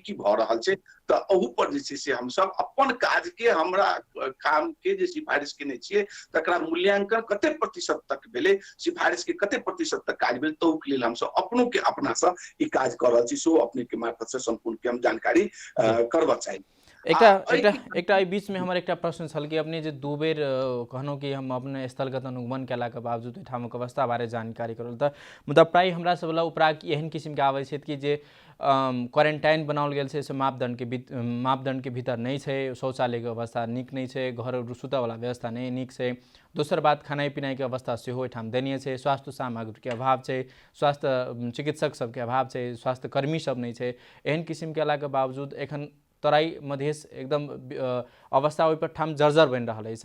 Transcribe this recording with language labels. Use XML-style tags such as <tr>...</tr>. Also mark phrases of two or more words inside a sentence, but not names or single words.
<mai>की भऽ रहल छै, तऽ ओहू पर जे छै से हम सब अपन काज के हमरा काम के जे सिफारिश केने छियै तकरा मूल्यांकन कते प्रतिशत तक भेलै, सिफारिश के कते प्रतिशत तक काज भेल, तो के लेल हम सब अपनों के अपना से ई काज कर रहल छी, सो अपने के मार्फत से संपूर्ण के हम जानकारी जी करबा चाही। एकटा एकटा एकटा एहि बीचमे हमर एकटा प्रश्न छल कि अपने जे दू बेर कहलहुँ कि हम अपने स्थलगत अनुगमन कयलाके बावजूद ओहिठामक अवस्था बारे जानकारी करल, तऽ मुदा प्राय हमरा सब वला उपराग एहन किसिमके आबै छै कि जे क्वारंटाइन बनाओल गेल छै से मापदंडके भीतर नहीं छै, शौचालयके अवस्था नीक नहीं छै, घर सुतयवला व्यवस्था नहीं नीक छै, दोसर बात खेनाइ पिनाइके अवस्था सेहो एहिठाम दयनीय छै, स्वास्थ्य सामग्रीके अभाव छै, स्वास्थ्य चिकित्सक सबके अभाव छै, स्वास्थ्य कर्मी सब नहीं छै, एहन किसिम कयलाके बावजूद एखन तराई मधेश एकदम अवस्था ओहि पर ठाम जर्जर बनि रहल अछि।</mai>